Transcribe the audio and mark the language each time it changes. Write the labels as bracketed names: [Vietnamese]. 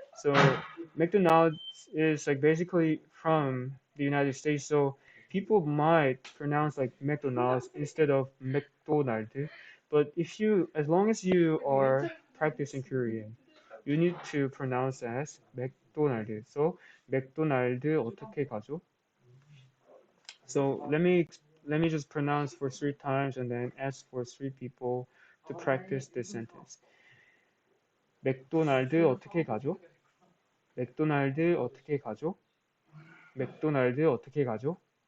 [English] So McDonald's is like basically from the United States, so people might pronounce like McDonald's instead of McDonald. But as long as you are practicing Korean, you need to pronounce as 맥도날드. [Korean] So 맥도날드 어떻게 가죠? [English] So let me just pronounce for 3 times and then ask for 3 people to practice this sentence. [Korean] 맥도날드 어떻게 가죠? 맥도날드 어떻게 가죠? 맥도날드 어떻게 가죠?